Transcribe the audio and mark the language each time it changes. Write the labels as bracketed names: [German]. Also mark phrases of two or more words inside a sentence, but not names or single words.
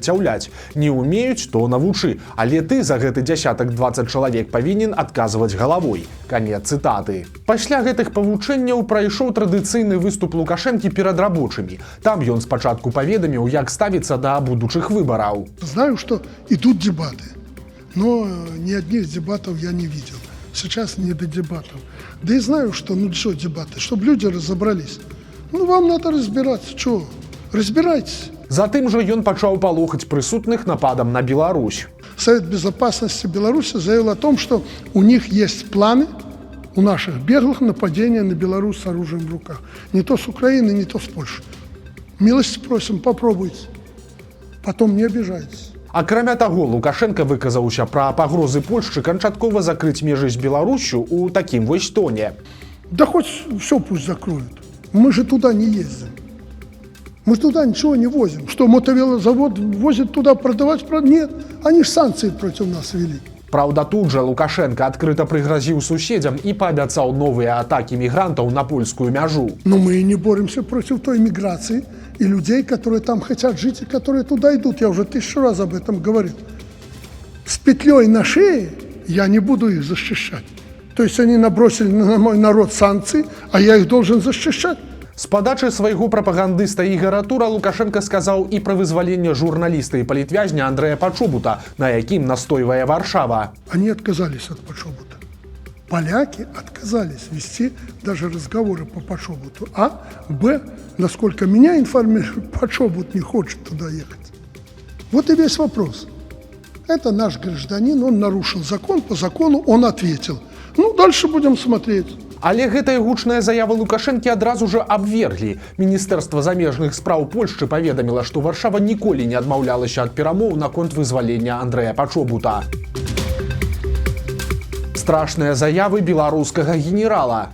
[Belarusian] Не умеюць, то навучы, але ты за гэты дзясятак 20 чалавек павінен адказваць галавой». Канец цытаты. Пасля гэтых павучэнняў прайшоў традыцыйны выступ Лукашэнкі перад рабочымі. Там ён спачатку паведаміў, як ставіцца да будучых выбараў. [Russian] Знаю, что идут дебаты, но ни одних дебатов я не видел. Сейчас не до дебатов. Да и знаю, что, ну что дебаты, чтобы люди разобрались. Ну вам надо разбираться, что? Разбирайтесь. [Belarusian] Затым жа ён пачаў палохаць прысутных нападам на Беларусь. [Russian] Совет Безопасности Беларуси заявил о том, что у них есть планы, у наших беглых, нападения на Беларусь с оружием в руках. Не то с Украины, не то с Польши. Милости просим, попробуйте. Потом не обижайтесь. [Belarusian] Акрамя таго, Лукашенко выказаўся пра пагрозы Польшчы канчаткова закрыць межы з Беларусю ў такім вось тоне. [Russian] Да хоть все пусть закроют. Мы же туда не ездим. Мы туда ничего не возим. Что, мотовелозавод возит туда продавать? Нет, они же санкции против нас ввели. [Belarusian] Праўда, тут жа Лукашенко адкрыта прыгразіў суседзям і паабяцаў новыя атакі мігрантаў на польскую мяжу. [Russian] Но мы и не боремся против той миграции и людей, которые там хотят жить и которые туда идут. Я уже 1000 раз об этом говорил. с петлей на шее, я не буду их защищать. То есть они набросили на мой народ санкции, а я их должен защищать. [Belarusian] З падачы свайго прапагандыста Ігара Тура Лукашенко сказаў і пра вызваленне журналіста і палітвязня Андрэя Пачобута, на якім настойвае Варшава. [Russian] Они отказались от Пачобута. Поляки отказались вести даже разговоры по Пачобуту. А, Б, насколько меня информируют, Пачобут не хочет туда ехать. Вот и весь вопрос. Это наш гражданин, он нарушил закон, по закону он ответил. Ну, дальше будем смотреть. [Belarusian] Але гэтая гучная заява Лукашэнкі адразу ж абверглі. Міністэрства замежных спраў Польшчы паведаміла, што Варшава ніколі не адмаўлялася ад перамоў наконт вызвалення Андрэя Пачобута. Страшныя заявы беларускага генерала.